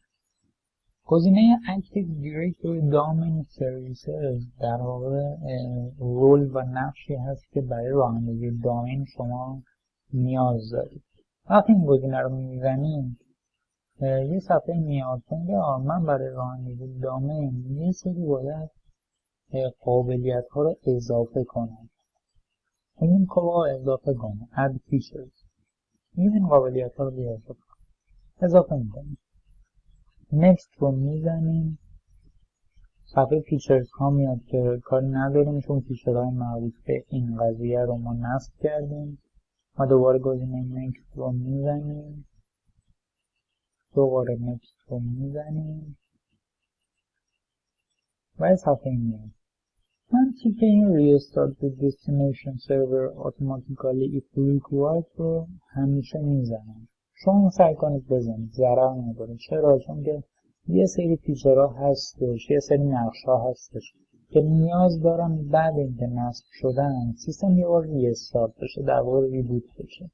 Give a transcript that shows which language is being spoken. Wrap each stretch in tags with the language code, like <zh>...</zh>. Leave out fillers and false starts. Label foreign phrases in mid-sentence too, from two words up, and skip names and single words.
<fa>گزینه اکتیو دیرکتوری دامین سرویسز در واقع رول و نقشی هست که برای راه اندازی دامین شما نیاز دارید. وقتی این گزینه رو میزنید یه صفحه میاد که من برای راه اندازی دامین یه سری باید قابلیت ها رو اضافه کنم. این کار اضافه کنم</fa> <en>add features،</en> <fa>این قابلیت ها رو اضافه میکنیم. next رو میزنیم، صفحه فیچرز ها میاد که کاری نداریم چون فیچرهای مربوط به این قضیه رو ما نصب کردیم. ما دوباره گزینه next رو میزنیم، دوباره next رو میزنیم و صفحه میاد. من تیکه این</fa> <en>restart the destination server automatically if required</en> <fa>رو همیشه میزنم. شما سعی کنید بزنید، ضرر نداره. چرا؟ چون که یه سری فیچرها هستش، یه سری نقش‌ها هستش که نیاز دارم بعد اینکه نصب شدن سیستم یه بار ریستارت بشه، در واقع ریبوت بشه.</fa>